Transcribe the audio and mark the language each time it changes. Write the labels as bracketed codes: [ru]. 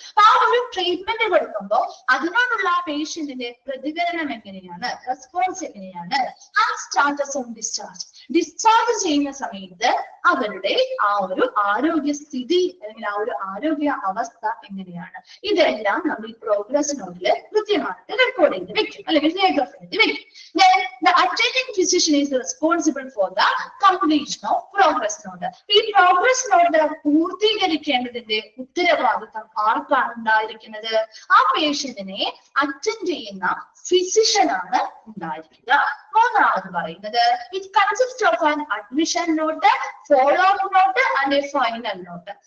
[ml] അപ്പൊ ആ ഒരു ട്രീറ്റ്മെന്റ് കൊടുക്കുമ്പോൾ അതിനോടുള്ള ആ പേഷ്യന്റിന്റെ പ്രതികരണം എങ്ങനെയാണ്, റെസ്പോൺസ് എങ്ങനെയാണ്? ആ സ്റ്റാറ്റസ് ഓൺ ഡിസ്ചാർജ്. ഡിസ്ചാർജ് ചെയ്യുന്ന സമയത്ത് അവരുടെ ആ ഒരു ആരോഗ്യ സ്ഥിതി അല്ലെങ്കിൽ ആ ഒരു ആരോഗ്യ അവസ്ഥ എങ്ങനെയാണ്? ഇതെല്ലാം നമ്മൾ ഈ പ്രോഗ്രസ് നോട്ടില് കൃത്യമായിട്ട് റെക്കോർഡ് ചെയ്ത് വെക്കും അല്ലെങ്കിൽ രേഖപ്പെടുത്തി വെക്കും. [en] Then the attending physician is responsible for the completion of progress note. [ml] ഈ പ്രോഗ്രസ് നോട്ട് പൂർത്തീകരിക്കേണ്ടതിന്റെ ഉത്തരവാദിത്തം ആർക്കാണ് ഉണ്ടായിരിക്കുന്നത്? ആ പേഷ്യന്റിനെ അറ്റൻഡ് ചെയ്യുന്ന ഫിസിഷ്യൻ ആണ് ഉണ്ടായിരിക്കുക. [en] മൂന്നാമത് പറയുന്നത് it consist of an admission note, follow up note and a final note.